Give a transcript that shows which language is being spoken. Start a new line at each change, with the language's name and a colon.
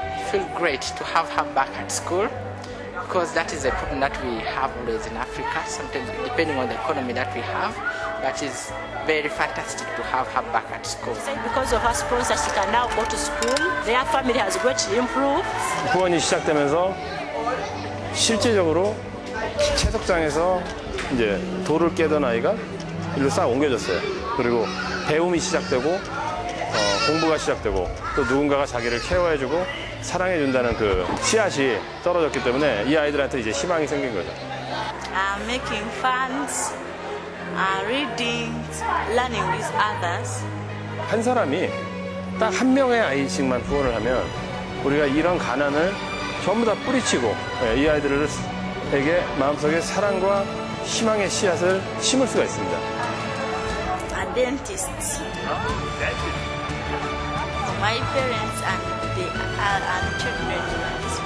English: Feel great to have her back at school because that is a problem that we have always in Africa, sometimes depending on the economy that we have, but it's very fantastic to have her back at school. Because of her sponsor, she can now go to school. Their family has greatly improved.
Korean: 후원이 시작되면서 실질적으로 채석장에서 이제 돌을 깨던 아이가 일로 싹 옮겨졌어요. 그리고 배움이 시작되고 공부가 시작되고 또 누군가가 자기를 케어해주고 사랑해준다는 그 씨앗이 떨어졌기 때문에 이 아이들한테 이제 희망이 생긴 거죠.
English: Making fans, reading, learning with others.
Korean: 한 사람이 딱 한 명의 아이씩만 후원을 하면 우리가 이런 가난을 전부 다 뿌리치고 이 아이들에게 마음속에 사랑과 희망의 씨앗을 심을 수가 있습니다.
English: A dentist. My parents and children